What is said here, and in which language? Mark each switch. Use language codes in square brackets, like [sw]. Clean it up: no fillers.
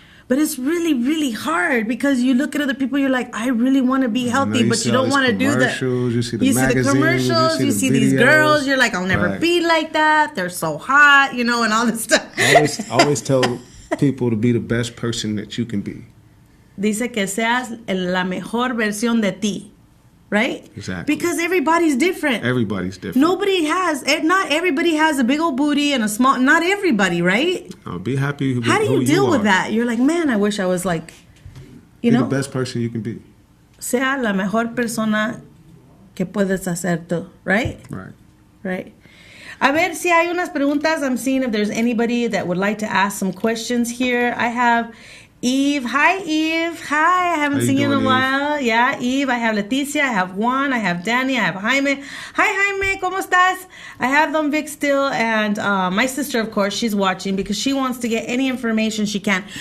[en] But it's really, really hard because you look at other people, you're like, I really want to be healthy, but you don't want to do that. You see the commercials, you see these girls, you're like, I'll never be like that. They're so hot, and all this stuff. I always tell people to be the best person that you can be. [es] Dice que seas la mejor versión de ti. [en] Right? Exactly. Because everybody's different. Everybody's different. Not everybody has a big old booty and a small, not everybody, right? Be happy with How do you deal with that? You're like, man, I wish I was like, Be the best person you can be. [es] Sea la mejor persona que puedes hacer tú, [en] right? Right. [es] A ver si hay unas preguntas. [en] I'm seeing if there's anybody that would like to ask some questions here. I have Eve. Hi, Eve. Hi. I haven't seen you in a while. Yeah, Eve. I have Leticia. I have Juan. I have Danny. I have Jaime. Hi, Jaime. [es] ¿Cómo estás? [en] I have Don Vic still. And my sister, of course, she's watching because she wants to get any information she can.